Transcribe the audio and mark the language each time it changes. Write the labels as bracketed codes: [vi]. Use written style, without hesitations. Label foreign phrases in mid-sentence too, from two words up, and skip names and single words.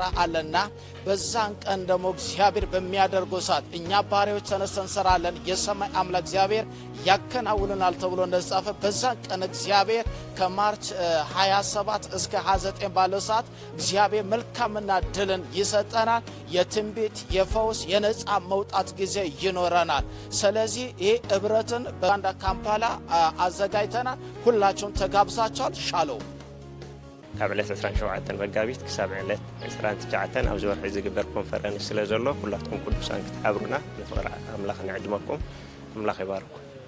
[am] አለና በዛን ቀን ደግሞ እግዚአብሔር በሚያደርገው ሰዓት እኛ ባሪያዎች ተነስተን እንሰራለን፣ የሰማይ አምላክ እግዚአብሔር ያከናውልናል ተብሎ እንደተጻፈ በዛን ቀን እግዚአብሔር ከማርች 27 እስከ 29 ባለው ሰዓት እግዚአብሔር መልካምና ድልን ይሰጠናል። የትንቢት የፈውስ የነጻ መውጣት ጊዜ ይኖረናል። ስለዚህ ይህ ህብረትን በኡጋንዳ ካምፓላ አዘጋጅተናል። ሁላችሁም ተጋብዛችኋል። ሻሎም [ti] ካብ ዕለት 17 መጋቢት ክሳብ ዕለት 29 ኣብ ዝወርሒ ዝግበር ኮንፈረንስ ስለ ዘሎ ሁላችሁም ቅዱሳን ክትሓብሩና ንፍቅሪ ኣምላኽ ንዕድመኩም። ኣምላኽ ይባርኩ።